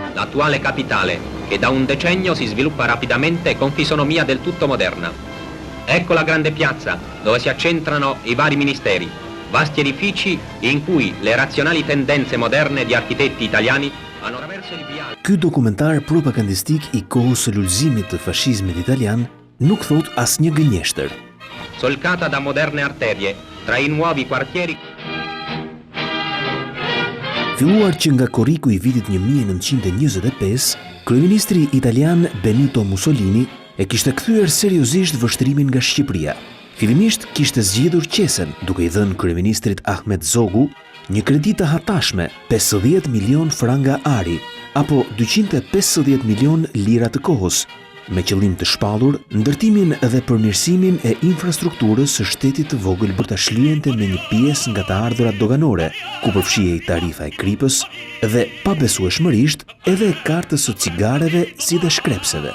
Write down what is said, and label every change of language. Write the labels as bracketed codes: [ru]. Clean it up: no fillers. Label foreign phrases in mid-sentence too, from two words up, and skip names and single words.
[it] l'attuale capitale, che da un decennio si sviluppa rapidamente con fisonomia del tutto moderna. Ecco la grande piazza, dove si accentrano i vari ministeri, vasti edifici in cui le razionali tendenze moderne di architetti italiani hanno traverso il viale. [sq] Ky dokumentar propagandistik i kohës së lulëzimit të fashizmit italian nuk thot asnjë gënjeshtër. [it] Solcata da moderne arterie, tra i nuovi quartieri. [sq] Filluar që nga korriku i vitit 1925, kryeministri italian Benito Mussolini e kishte kthyer seriozisht vështrimin nga Shqipëria. Fillimisht kishte zgjedhur qesen, duke i dhënë kryeministrit Ahmet Zogu një kredi të hatashme 50 milion franga ari, apo 250 milion lira të kohës, me qëllim të shpallur ndërtimin dhe përmirësimin e infrastrukturës së shtetit të vogël për ta shlyente me një pjesë nga të ardhurat doganore, ku përfshihej tarifa e kripës dhe pabesueshmërisht edhe e kartës së cigareve si dhe shkrepseve.